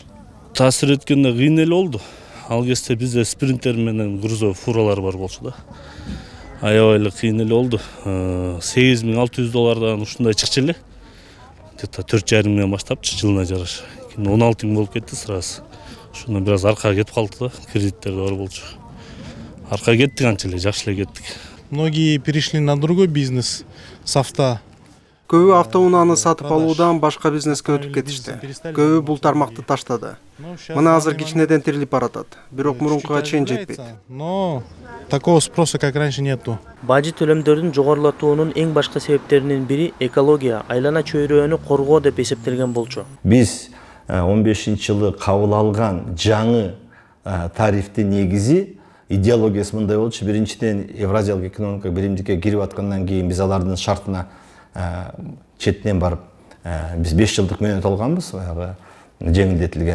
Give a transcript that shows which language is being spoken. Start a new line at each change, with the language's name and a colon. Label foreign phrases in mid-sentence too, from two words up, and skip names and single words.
Kyrgyz: Таасир эткенде кыйын эле болду. Ал кезде бизде спринтер менен грузовый фуралар бар болчу да. аябай кыйын эле болду. $8600 ушундай чыкчу эле. Где-то 4,5 миңден баштапчы жылына жараша. 16 миң болуп кетти сразу. Ошондон бир аз аркага кетип калды да, кредиттер бар болчу. Аркага кеттик анча эле, жакшы эле кеттик.
Russian: Многие перешли на другой бизнес с авто.
Kyrgyz: Көбү автоунааны сатып алуудан башка бизнеске өтүп кетишти. Көбү бул тармакты таштады. Мына азыр кичинеден тирилип баратат. Бирок мурункуга чейин жетпейт.
Russian: Но такого спроса, как раньше, нету.
Kyrgyz: Бажы төлөмдөрдүн жогорулатуунун эң башкы себептеринин бири экология, айлана чөйрөөнү коргоо деп эсептелген болчу. Биз 15-жылы кабыл алган жаңы тарифтин негизи идеологиясы мындай болчу. Биринчиден Евразиялык экономикалык биримдикке кирип аткандан кийин биз алардын шартына четинен барып, биз 5 жылдык мөөнөт алганбыз, баягы жеңилдетилген.